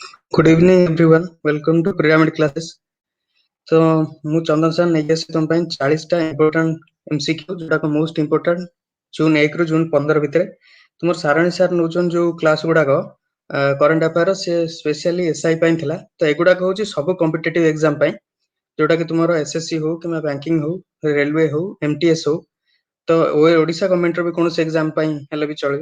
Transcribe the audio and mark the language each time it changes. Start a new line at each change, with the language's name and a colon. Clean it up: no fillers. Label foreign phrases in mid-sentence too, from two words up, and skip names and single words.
English: Good evening everyone. Welcome to Pyramid Classes.
Odia: तो ମୁଁ ଚନ୍ଦନ ସାର୍ ନେଇକି ଆସିଛି ତମ ପାଇଁ 40ଟା
English: important MCQ
Odia: ଯୋଉଟାକ
English: most important
Odia: ଜୁନ୍ 1 ରୁ ଜୁନ୍ 15 ଭିତରେ ତୁମର ସାରଣୀ ସାର୍ ନଉଛନ୍ତି ଯୋଉ କ୍ଲାସ୍ ଗୁଡାକ
English: current affair
Odia: ସେ ସ୍ପେଶିଆଲି SI ପାଇଁ ଥିଲା। ତ ଏଗୁଡାକ ହଉଛି ସବୁ
English: competitive exam
Odia: ପାଇଁ ଯୋଉଟା କି ତୁମର SSC ହଉ କିମ୍ବା ବ୍ୟାଙ୍କିଙ୍ଗ ହଉ ରେଲୱେ ହଉ MTS ହଉ ତ ଓଡିଶା ଗଭର୍ଣ୍ଣମେଣ୍ଟର ବି କୌଣସି ଏକ୍ସାମ ପାଇଁ ହେଲେ ବି ଚଳିବ।